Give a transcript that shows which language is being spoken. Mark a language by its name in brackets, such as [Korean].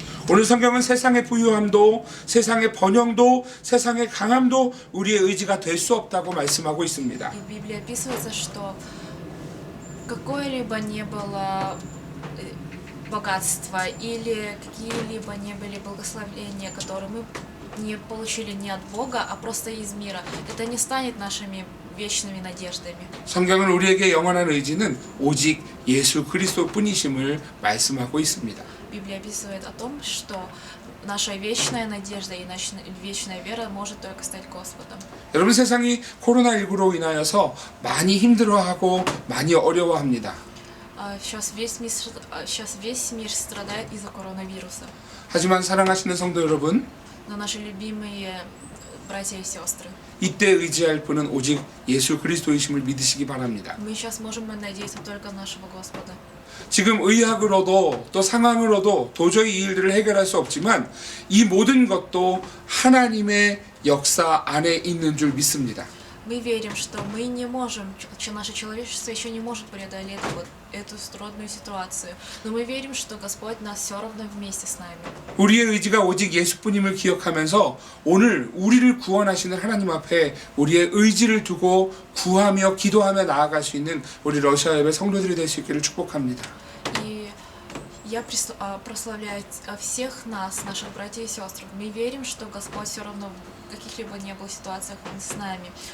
[Korean] 오늘 성경은 세상의 부유함도 세상의 번영도 세상의 강함도 우리의 의지가 될 수 없다고 말씀하고 있습니다. [Russian] И в Библии описывается, что какое-либо не было богатство или какие-либо не были благословения, которые мы не получили не от Бога, а просто из мира, это не станет нашими вечными надеждами. [Korean] 성경은 우리에게 영원한 의지는 오직 예수 그리스도뿐이심을 말씀하고 있습니다. [Russian] Библия описывает о том, что наша вечная надежда и наша вечная вера может только стать Господом. [Korean] 여러분, 세상이 코로나19로 인하여서 많이 힘들어하고 많이 어려워합니다. [Russian] Сейчас весь мир страдает из-за коронавируса. [Korean] 하지만 사랑하시는 성도 여러분, [Russian] Но наши любимые братья и сестры, [Korean] 이때 의지할 분은 오직 예수 그리스도이심을 믿으시기 바랍니다. [Russian] мы сейчас можем надеяться только на нашего Господа. [Korean] 지금 의학으로도 또 상황으로도 도저히 이 일들을 해결할 수 없지만 이 모든 것도 하나님의 역사 안에 있는 줄 믿습니다. [Russian] Мы верим, что мы не можем, наше человечество еще не может преодолеть эту трудную ситуацию. Но мы верим, что Господь нас все равно вместе с нами. [Korean] 우리의 의지가 오직 예수뿐임을 기억하면서 오늘 우리를 구원하시는 하나님 앞에 우리의 의지를 두고 구하며 기도하며 나아갈 수 있는 우리 러시아 예배 성도들이 될 수 있기를 축복합니다. [Russian] И я прославляю всех нас, наших братьев и сестр. Мы верим, что Господь все равно в каких-либо не было ситуациях Он с нами.